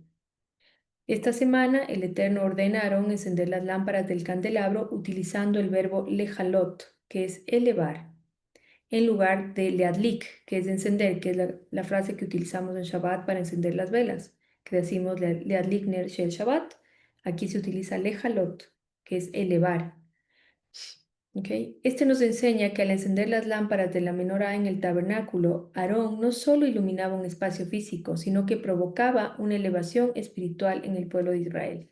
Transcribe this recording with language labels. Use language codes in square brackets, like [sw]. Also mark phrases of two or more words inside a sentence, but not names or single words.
[es] Esta semana, el Eterno ordena a Aarón encender las lámparas del candelabro utilizando el verbo lejalot, que es elevar, en lugar de leadlik, que es encender, que es la frase que utilizamos en Shabbat para encender las velas, que decimos [he] להדליק נר של שבת. [es] Aquí se utiliza lejalot, que es elevar. ¿Ok? Este nos enseña que al encender las lámparas de la menorá en el tabernáculo, Aarón no solo iluminaba un espacio físico, sino que provocaba una elevación espiritual en el pueblo de Israel.